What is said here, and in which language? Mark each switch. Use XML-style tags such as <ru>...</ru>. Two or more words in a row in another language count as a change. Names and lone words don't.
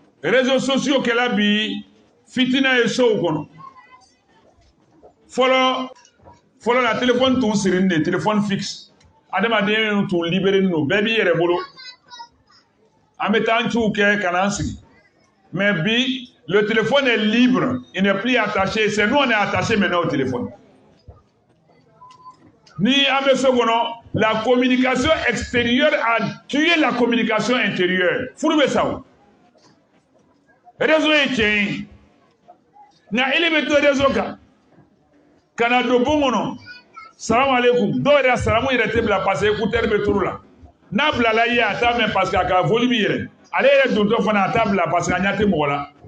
<fr>réseaux sociaux</fr> <bm>kɛla bi fitina ye sow kɔnɔ fɔlɔ la téléphone tun sirinin de</bm> <fr>téléphone fixe</fr> <bm>adamaden tun libéré no bɛɛ b'i yɛrɛ bolo an bɛ taa ciw kɛ ka n'an sigi mais bi</bm> <fr>le téléphone est libre il n'est plus attaché c'est nous on est attaché maintenant au téléphone</fr> <bm>ni an bɛ so kɔnɔ</bm> <fr>la communication extérieure a tué la communication intérieure</fr> <bm>furu bɛ sa o réseau ye tiɲɛ ye nka ele bɛ to réseau kan ka na don bon kɔnɔ</bm> <ar>السلام عليكم</ar> <bm>dɔw yɛrɛ salamu yɛrɛ tɛ bila</bm> <fr>parce que</fr> <bm>écouteur bɛ turu la n'a bilala i ye a t'a mɛn</bm> <fr>parce que</fr> <bm>a ka volume yɛrɛ ale yɛrɛ dontɔ fana a t'a bila</bm> <fr>parce que</fr> <bm>a ɲɛ tɛ mɔgɔ la</bm>